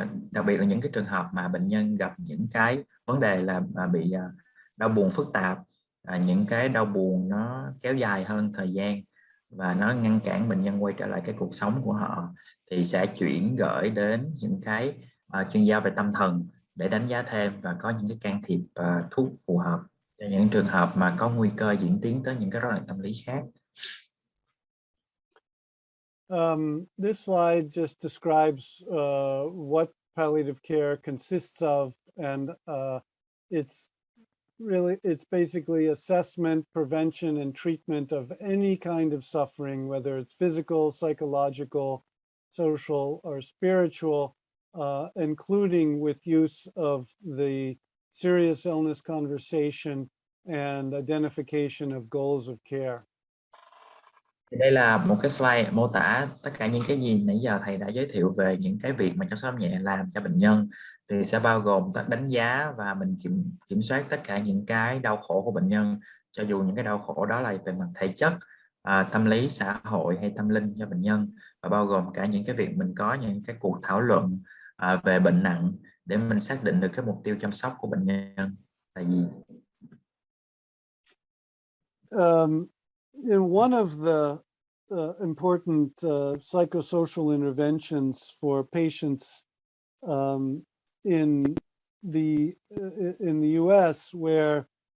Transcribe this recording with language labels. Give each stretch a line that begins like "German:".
Vietnamese: đặc biệt là những cái trường hợp mà bệnh nhân gặp những cái vấn đề là bị đau buồn phức tạp, những cái đau buồn nó kéo dài hơn thời gian và nó ngăn cản bệnh nhân quay trở lại cái cuộc sống của họ, thì sẽ chuyển gửi đến những cái chuyên gia về tâm thần để đánh giá thêm và có những cái can thiệp thuốc phù hợp cho những trường hợp mà có nguy cơ diễn tiến tới những cái rối loạn tâm lý khác.
English: This slide just describes what palliative care consists of, and it's basically assessment, prevention, and treatment of any kind of suffering, whether it's physical, psychological, social, or spiritual, including with use of the serious illness conversation and identification of goals of care.
Vietnamese: Đây là một cái slide mô tả tất cả những cái gì nãy giờ thầy đã giới thiệu về những cái việc mà chăm sóc nhẹ làm cho bệnh nhân, thì sẽ bao gồm đánh giá và mình kiểm soát tất cả những cái đau khổ của bệnh nhân, cho dù những cái đau khổ đó là về mặt thể chất, tâm lý, xã hội hay tâm linh cho bệnh nhân, và bao gồm cả những cái việc mình có những cái cuộc thảo luận về bệnh nặng để mình xác định được cái mục tiêu chăm sóc của bệnh nhân là gì.
English: In one of the important psychosocial interventions for patients in the U.S., where